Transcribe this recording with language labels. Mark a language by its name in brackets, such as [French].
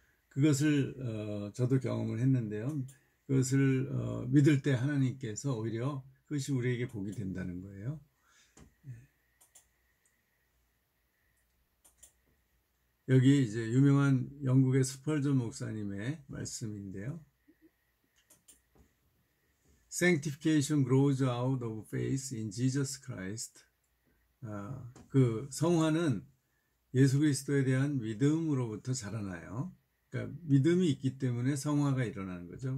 [Korean] 그것을 저도 경험을 했는데요. 그것을 믿을 때 하나님께서 오히려 그것이 우리에게 복이 된다는 거예요. 여기 이제 유명한 영국의 스펄전 목사님의 말씀인데요. [English] Sanctification grows out of faith in Jesus Christ. [Korean] 그 성화는 예수 그리스도에 대한 믿음으로부터 자라나요. 그러니까 믿음이 있기 때문에 성화가 일어나는 거죠.